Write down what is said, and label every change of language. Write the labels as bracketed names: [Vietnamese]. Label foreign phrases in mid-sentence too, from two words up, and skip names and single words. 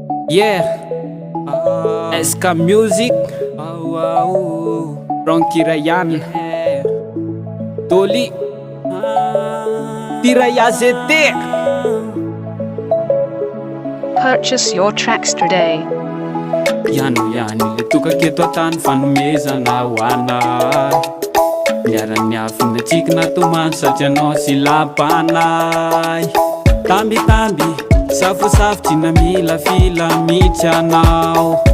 [English] Yeah. Ah. S K Music. Au, au. Frankie Ryan. Yeah. Dolly. Ah. Tiraya Z T. Purchase your tracks today. [Malagasy] Iano, iano, le toka keto atany fanomezana ho anay. Miara-miafina antsika natomany satria anao sy lampanay. Tambitamby, safosafotsy na milafila mihitsy anao.